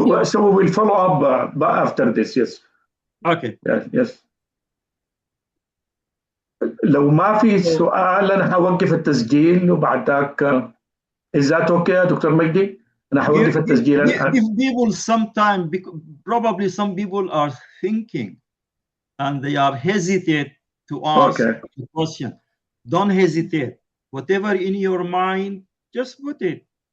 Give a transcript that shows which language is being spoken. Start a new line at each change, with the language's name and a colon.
English: So we will follow up after this. Yes. Okay. Yes.
Arabic: لو ما في سؤال أنا هوقف التسجيل وبعد ذاك.
English: Is that okay
Arabic: يا دكتور مجدي؟ أنا هوقف التسجيل الآن.
English: If people sometimes, probably some people are thinking and they are hesitate to ask the question. Don't hesitate. Whatever in your mind, just put it.